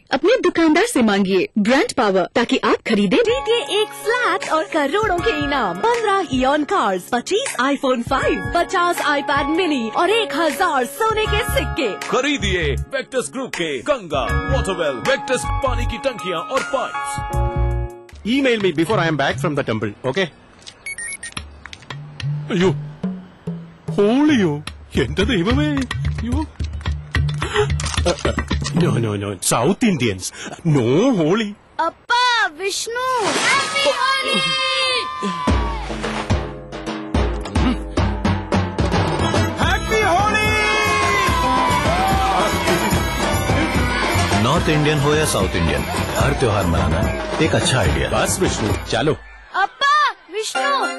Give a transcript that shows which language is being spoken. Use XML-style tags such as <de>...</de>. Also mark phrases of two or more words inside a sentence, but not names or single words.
<hi>अपने दुकानदार से मांगिए ब्रांड पावर ताकि आप खरीदें। जीतिए 1 फ्लैट और करोड़ों के इनाम, 15 इयॉन कार्स, 25 iPhone 5, 50 iPad मिनी और 1000 सोने के सिक्के। खरीदिए वेक्टस ग्रुप के गंगा, वाटरवेल, वेक्टस पानी की टंकियां और पाइप्स।</hi> <en>Email me before I am back from the temple, okay?</en> <ml>അയ്യോ ഹോളിയോ എന്റെ ദൈവമേ അയ്യോ</ml> <en>no South Indians no Holi</en> <ml>അപ്പാ വിഷ്ണു ഹാപ്പി ഹോളി</ml> <hi>हैप्पी होली।</hi> <en>North Indian</en> <hi>हो या</hi> <en>South Indian,</en> <hi>हर त्योहार मनाना एक अच्छा आइडिया। बस विष्णु चलो। अप्पा विष्णु</hi>